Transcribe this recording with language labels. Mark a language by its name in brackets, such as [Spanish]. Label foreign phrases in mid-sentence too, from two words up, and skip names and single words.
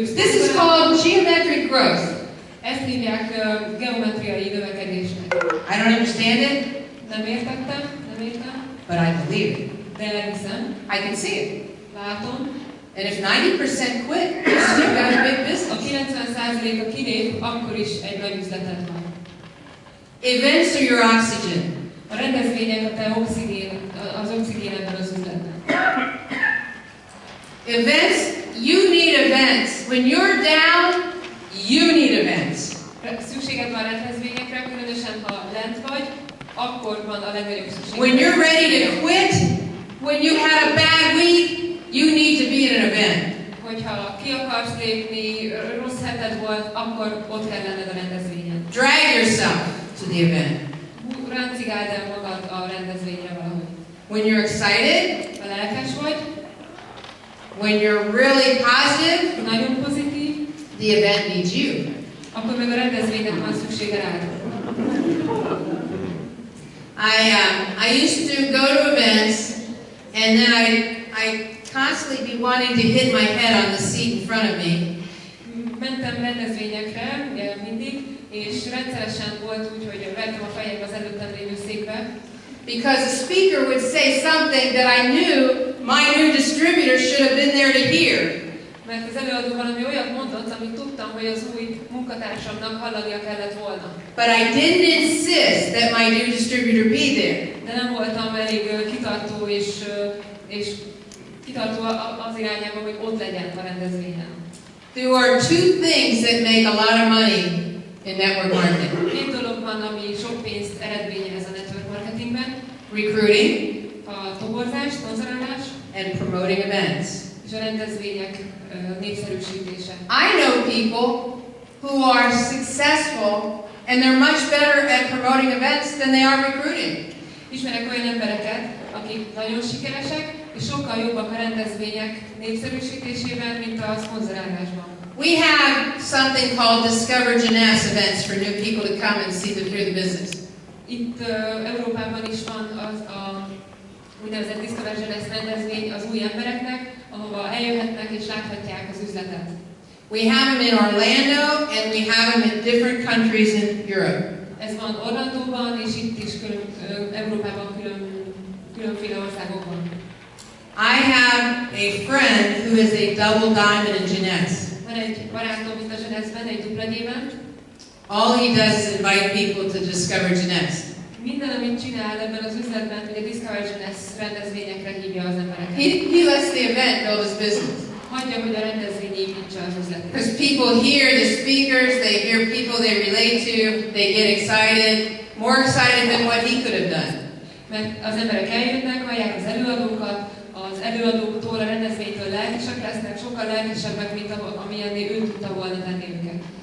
[English] This is [Hungarian] szponzoráltak. [English] called geometric growth. [Hungarian] Ezt hívják geometriai növekedésnek. [English] I don't understand it, [Hungarian] Nem értettem, nem értem, [English] but I believe it. [Hungarian] de elhiszem, [English] I can see it. [Hungarian] látom. [English] And if 90% quit, you still got a big [Hungarian] A [English] business. [Hungarian] 90%-a kilép, akkor is egy nagy üzleted van. [English] Events are your oxygen. [Hungarian] A rendezvények a te az oxigénedben az üzletben. [English] Events, you need events. When you're down, you need events. [Hungarian] Szükséged van rendezvényekre, különösen ha lent vagy, akkor van a legnagyobb szükség. [English] When you're ready to quit, when you had a bad week, you need to be at an event. [Hungarian] Hogyha ki akarsz lépni, rossz heted volt, akkor ott kell lenned a rendezvényen. [English] Drag yourself to the event. [Hungarian] Ráncigáld el magad a rendezvényre valahogy. [English] When you're excited, [Hungarian] Ha lelkes vagy, [English] when you're really positive, [Hungarian] nagyon pozitív, [English] the event needs you. [Hungarian] akkor meg a rendezvénynek van szüksége rád. [English] I used to go to events, and then I constantly be wanting to hit my head on the seat in front of me. [Hungarian] Mentem rendezvényekre mindig, és rendszeresen volt úgy, hogy vertem a fejem az előttem lévő székbe. [English] Because the speaker would say something that I knew my new distributor should have been there to hear. [Hungarian] Mert az előadó valami olyat mondott, amit tudtam, hogy az új munkatársamnak hallania kellett volna. [English] But I didn't insist that my new distributor be there. [Hungarian] De nem voltam elég kitartó és kitartó az irányában, hogy ott legyen a rendezvényen. [English] There are 2 things that make a lot of money in network marketing. [Hungarian] 2 dolog van, ami sok pénzt eredményez a [English] network marketingben. Recruiting [Hungarian] A toborzás, szponzorálás [English] and promoting events. [Hungarian] és a rendezvények népszerűsítése. [English] I know people who are successful and they're much better at promoting events than they are recruiting. [Hungarian] Ismerek olyan embereket, akik nagyon sikeresek, és sokkal jobbak a rendezvények népszerűsítésében, mint a szponzorálásban. [English] We have something called Discover Jeunesse events for new people to come and see hear the business. [Hungarian] Itt Európában is van az a úgynevezett Discover Jeunesse rendezvény az új embereknek, ahova eljöhetnek és láthatják az üzletet. [English] We have them in Orlando and we have them in different countries in Europe. [Hungarian] Ez van Orlandóban és itt is Európában különféle országokban. [English] I have a friend who is a double diamond in Jeunesse. [Hungarian] Van egy barátom itt a Jeunesse-ben, egy dupla gyémánt. [English] All he does is invite people to Discover Jeunesse. [Hungarian] Minden, amit csinál ebben az üzletben, hogy a Discover Jeunesse rendezvényekre hívja az embereket. [English] He lets the event build his business. [Hungarian] Hagyja, hogy a rendezvény építse az üzletet. [English] Because people hear the speakers, they hear people they relate to, they get excited, more excited than what he could have done. [Hungarian] Mert az emberek eljönnek, hallják az előadókat, az előadóktól, a rendezvénytől lelkesek lesznek, sokkal lelkesebbek, mint amilyenné ő tudta volna tenni őket.